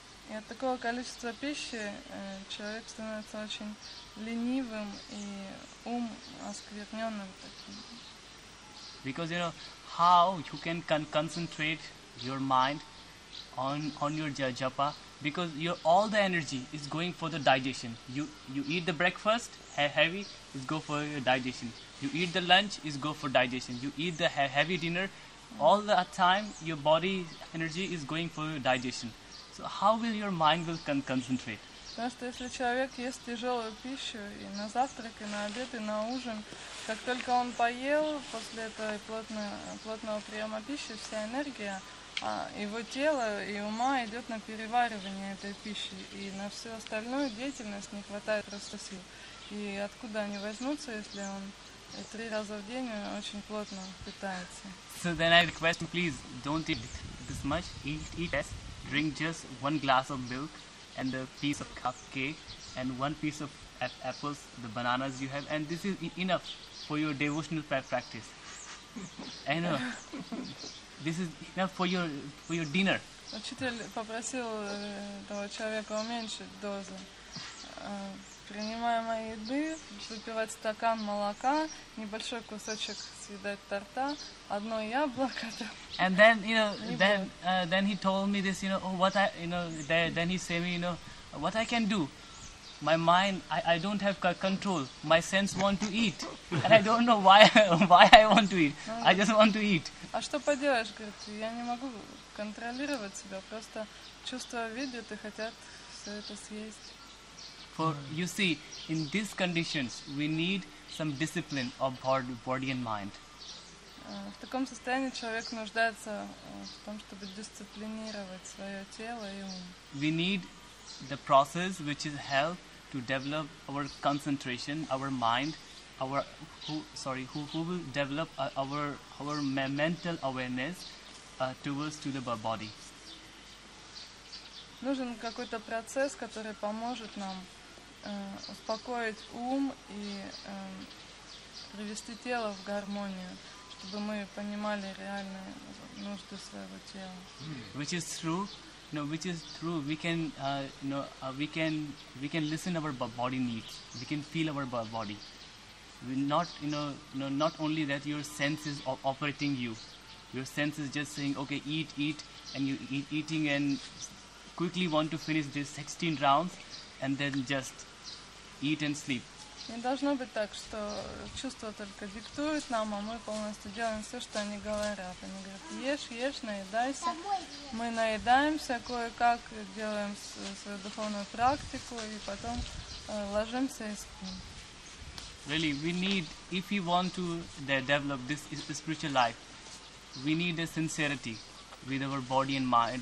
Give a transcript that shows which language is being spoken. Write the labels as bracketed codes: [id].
[ru] И от такого количества пищи человек становится очень ленивым и ум оскверненным таким. [en] because how you can concentrate your mind on your japa, because all the energy is going for the digestion. You eat the breakfast heavy, is go for your digestion. You eat the lunch, is go for digestion. You eat the heavy dinner, all the time your body energy is going for your digestion. So how will your mind will concentrate? [ru] Потому что если человек ест тяжелую пищу и на завтрак, и на обед, и на ужин, как только он поел, после этого плотного приема пищи, вся энергия его тела и ума идет на переваривание этой пищи, и на всю остальную деятельность не хватает просто сил. И откуда они возьмутся, если он 3 раза в день очень плотно питается? [en] So then I request you, please don't eat this much. Eat less. Drink just 1 glass of milk and a piece of cake and 1 piece of apples, the bananas you have, and this is enough for your devotional practice. I know. This is enough for your dinner. [ru] Учитель попросил этого человека уменьшить дозу принимаемой еды, выпивать стакан молока, небольшой кусочек съедать торта, 1 яблоко. [en] And then then he told me this, what I then he said me, what I can do. My mind, I don't have control. My sense want to eat, and I don't know why I want to eat. I just want to eat. [ru] А что поделаешь, говорит, я не могу контролировать себя, просто чувства видят и хотят все это съесть. [en] For you see, in these conditions, we need some discipline of body and mind. [ru] В таком состоянии человек нуждается в том, чтобы дисциплинировать свое тело и ум. [en] We need the process which is help to develop our concentration, our mind, who will develop our mental awareness towards to the body. [ru] Нужен какой-то процесс, который поможет нам успокоить ум и привести тело в гармонию, чтобы мы понимали реальные нужды своего тела. [en] Which is true. Which is true. We can, we can listen our body needs. We can feel our body. We not, not only that your sense is operating you. Your sense is just saying, okay, eat, and you eating and quickly want to finish this 16 rounds, and then just eat and sleep. [ru] Не должно быть так, что чувства только диктуют нам, а мы полностью делаем все, что они говорят. Они говорят, ешь, наедайся. Мы наедаемся кое-как, делаем свою духовную практику, и потом ложимся и спим. [en] Really, we need, if we want to develop this spiritual life, we need a sincerity with our body and mind.